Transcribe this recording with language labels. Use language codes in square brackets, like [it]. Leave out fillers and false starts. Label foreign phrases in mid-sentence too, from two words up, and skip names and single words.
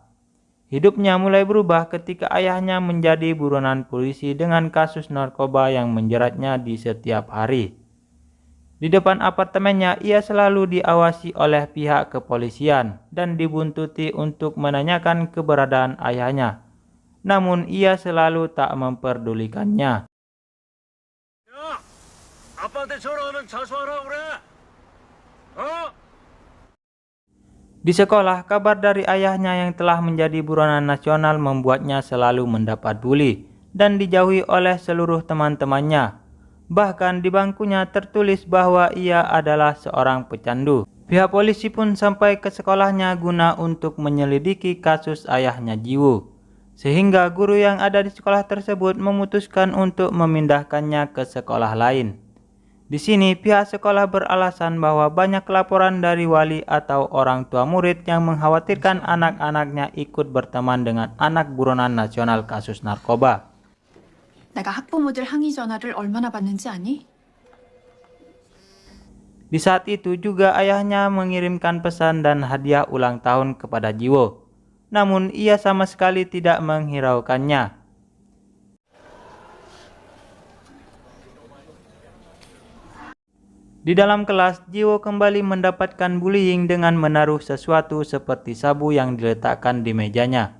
[id] Hidupnya mulai berubah ketika ayahnya menjadi buronan polisi dengan kasus narkoba yang menjeratnya di setiap hari. Di depan apartemennya ia selalu diawasi oleh pihak kepolisian dan dibuntuti untuk menanyakan keberadaan ayahnya. Namun ia selalu tak memperdulikannya. [ko] 야, 아빠한테 전화하면 자수하라 그래. 어? [id] Di sekolah, kabar dari ayahnya yang telah menjadi buronan nasional membuatnya selalu mendapat bully dan dijauhi oleh seluruh teman-temannya. Bahkan di bangkunya tertulis bahwa ia adalah seorang pecandu. Pihak polisi pun sampai ke sekolahnya guna untuk menyelidiki kasus ayahnya Jiwoo. Sehingga guru yang ada di sekolah tersebut memutuskan untuk memindahkannya ke sekolah lain. Di sini pihak sekolah beralasan bahwa banyak laporan dari wali atau orang tua murid yang mengkhawatirkan anak-anaknya ikut berteman dengan anak buronan nasional kasus narkoba. [ko] 내가 학부모들 항의 전화를 얼마나 받는지 아니? [id] Di saat itu juga ayahnya mengirimkan pesan dan hadiah ulang tahun kepada Jiwoo. Namun ia sama sekali tidak menghiraukannya. Di dalam kelas, Jiwoo kembali mendapatkan bullying dengan menaruh sesuatu seperti sabu yang diletakkan di mejanya.